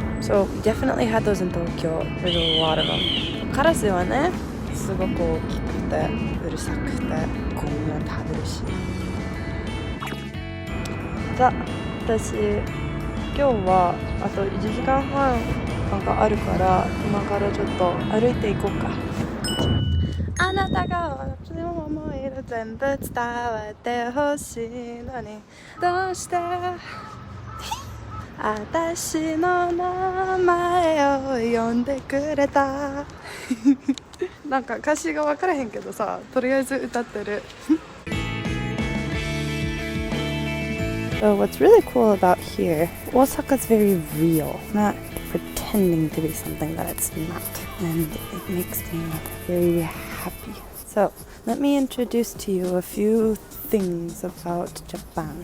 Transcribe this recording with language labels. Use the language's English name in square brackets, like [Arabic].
[English] So we definitely had those in Tokyo. There's a lot of them. [Japanese] カラスはね、すごく大きくてうるさくてゴミを食べるし。さあ、私今日はあと1時間半があるから今からちょっと歩いていこうか。あなたが私の思いを全部伝わってほしいのにどうして私の名前を呼んでくれたなんか歌詞が分からへんけどさ、とりあえず歌ってる。 [English] So what's really cool about here, Osaka's very real, not pretending to be something that it's not, and it makes me very happy. So let me introduce to you a few things about Japan.